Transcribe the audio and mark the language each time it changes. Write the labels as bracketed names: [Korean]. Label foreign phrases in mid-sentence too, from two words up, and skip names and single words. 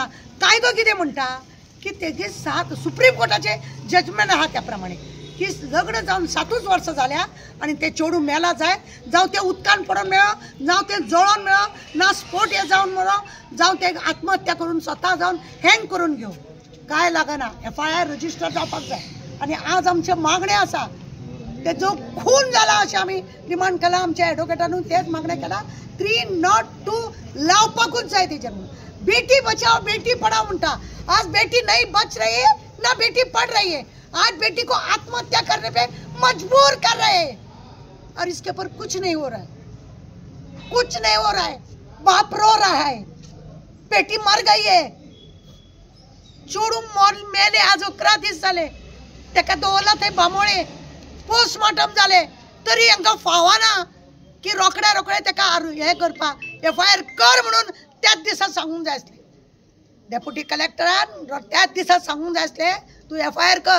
[Konkani] कायदो कितें म्हणटा की तेजे 7 सुप्रीम कोर्टाचे जजमेंट आहा त्या प्रमाणे की लग्न जावन 7 वर्सां जाल्या आनी ते चेडूं मेला जाय, जावं ते उदकान पडून मेळो, जावं ते जळोन मेळो, ना स्पोट हे जावन मेळो, जावं ते आत्महत्या करून स्वता जावन हँग करून घेवं, काय लागना. [English] FIR register [Konkani] जावपाक जाय. आनी आज आमचे मागणे आसा ते जो खून जाला अशें आमी डिमांड केला. आमच्या एडवोकेटानूय तेच मागणें केला 302 लावपाकूच जाय तेजेर म्हणून. [Hindi] बेटी बचाओ बेटी पढाओ म्हणटा. आज बेटी नहीं बच रही है ना बेटी पढ़ रही है. आज बेटी को आत्महत्या करने पे मजबूर कर रहे हैं और इसके ऊपर कुछ नहीं हो रहा है. कुछ नहीं हो रहा है. बाप रो रहा है, बेटी मर गई है, [Konkani] चोडू मेले. आज 11 दीस जाले तेका दवरला थंय बांबोळे, पोस्टमॉर्टम जाले तरी हांकां फावना की रोखड्या तेका हे करपाक FIR कर म्हणून त्याच दिसा सांगूंक जाय आसलें. डेप्युटी कलेक्टरान त्याच दिसा सांगूंक जाय आसलें तूं FIR कर.